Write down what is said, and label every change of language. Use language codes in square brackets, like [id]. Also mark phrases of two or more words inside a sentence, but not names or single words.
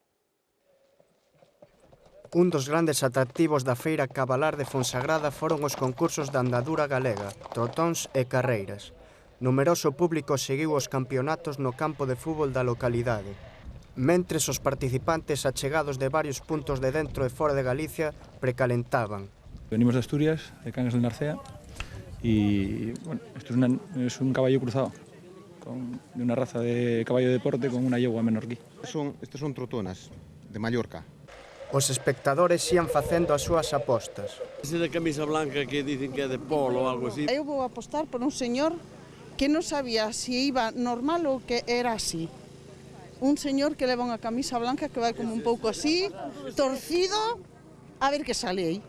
[gl] Un dos grandes atractivos da feira cabalar de Fonsagrada foron os concursos de andadura galega, trotóns e carreiras. Numeroso público seguiu os campeonatos no campo de fútbol da localidade. Mentres os participantes achegados de varios puntos de dentro e fora de Galicia precalentaban. [es] Venimos de Asturias, de Cangas del Narcea, y bueno, esto es un caballo cruzado, de una raza de caballo de deporte con una yegua menorquí. Estos son trotonas, de Mallorca. [gl] Os espectadores ian facendo as súas apostas. [es] Ese de camisa blanca que dicen [gl] que é de polo ou algo así. Eu vou apostar por un señor que non sabía se iba normal ou que era así. Un señor que leva unha camisa blanca que vai como un pouco así, torcido, a ver que sale aí.